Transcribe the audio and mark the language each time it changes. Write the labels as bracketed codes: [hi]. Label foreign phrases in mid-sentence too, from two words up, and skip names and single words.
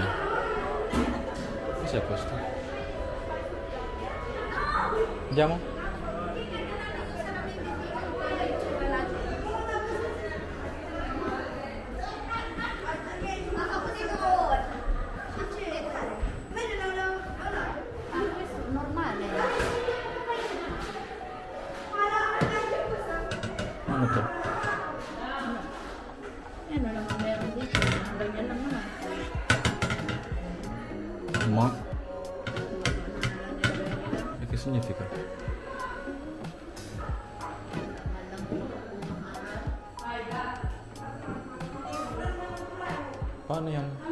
[it] Cos'è questo? Andiamo? Normale. [tl] Ano to? Ano naman meron dito? Ganyan lang naman. [it] Ma? E che significa? [tl] Paano yan?